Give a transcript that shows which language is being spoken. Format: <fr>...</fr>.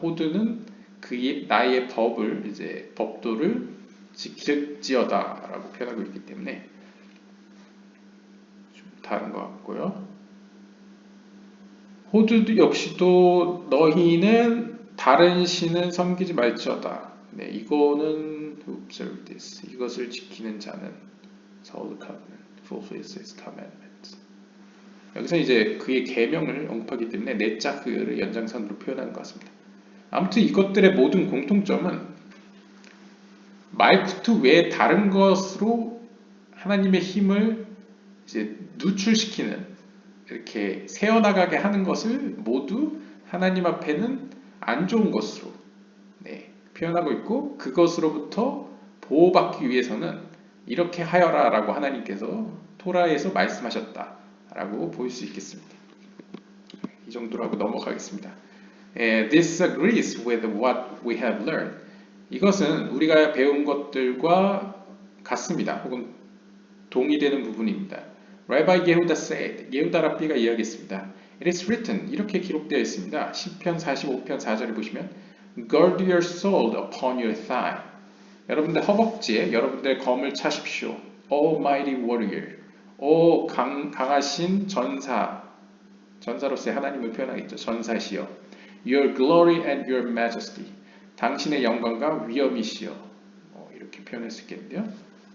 <ko>호드는 나의 법을 이제 법도를 지킬지어다 라고 표현하고 있기 때문에 좀 다른 것 같고요. 호드도 역시도 너희는 다른 신은 섬기지 말지어다. 네, 이거는</ko> <en>observe this.</en> <ko>이것을 지키는 자는</ko> <en>Saul covenant, fulfills his commandments.</en> <ko>여기서 이제 그의 계명을 언급하기 때문에 네짜흐를 연장선으로 표현하는 것 같습니다. 아무튼 이것들의 모든 공통점은 말쿠트 외에 다른 것으로 하나님의 힘을 이제 누출시키는, 이렇게 세어나가게 하는 것을 모두 하나님 앞에는 안 좋은 것으로 표현하고 있고, 그것으로부터 보호받기 위해서는 이렇게 하여라 라고 하나님께서 토라에서 말씀하셨다 라고 볼 수 있겠습니다. 이 정도로 하고 넘어가겠습니다.</ko> <en>This agrees with what we have learned.</en> <ko>이것은 우리가 배운 것들과 같습니다. 혹은 동의되는 부분입니다.</ko> <en>Rabbi Yehuda said,</en> <ko>예후다 랍비가 이야기했습니다.</ko> <en>It is written</en> <ko>이렇게 기록되어 있습니다. 시편 45편 4절을 보시면</ko> <en>Gird your sword upon your thigh.</en> <ko>여러분들 허벅지에 여러분들의 검을 차십시오.</ko> <en>Almighty warrior.</en> <ko>오 강하신 전사. 전사로서의 하나님을 표현하겠죠. 전사시여.</ko> <en>Your glory and your majesty.</en> <ko>당신의 영광과 위엄이시여. 이렇게 표현할 수 있겠는데요.</ko>